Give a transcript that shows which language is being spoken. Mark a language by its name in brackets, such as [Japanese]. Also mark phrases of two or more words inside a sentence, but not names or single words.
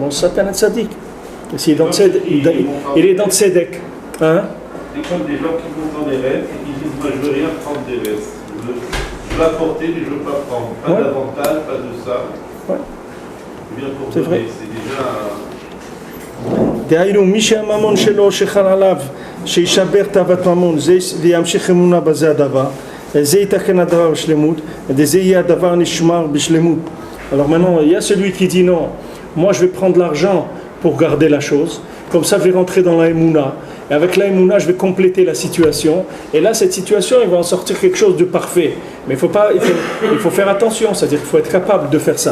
[French] Bon, ça, c'est un tzaddik. Il est dans le tzedek. Hein? C'est comme des gens qui vont dans des rêves et qui disent moi je veux rien prendre des rêves. Je veux apporter mais je veux pas prendre. Pas d'avantage, pas de ça. Ouais. Bien pour c'est donner, vrai. c'est déjà [Hebrew] דהיינו, מי שהממון שלו שחל עליו שישבר תאוות ממון וימשיך אמונה בזה הדבר, זה יתקן הדבר בשלמות, וזה יהיה הדבר נשמר בשלמות. [French] Alors maintenant, il y a celui qui dit non, moi je vais prendre l'argent pour garder la chose, comme ça je vais rentrer dans la Emouna, et avec la Emouna je vais compléter la situation, et là cette situation il va en sortir quelque chose de parfait, mais il faut faire attention, c'est-à-dire qu'il faut être capable de faire ça.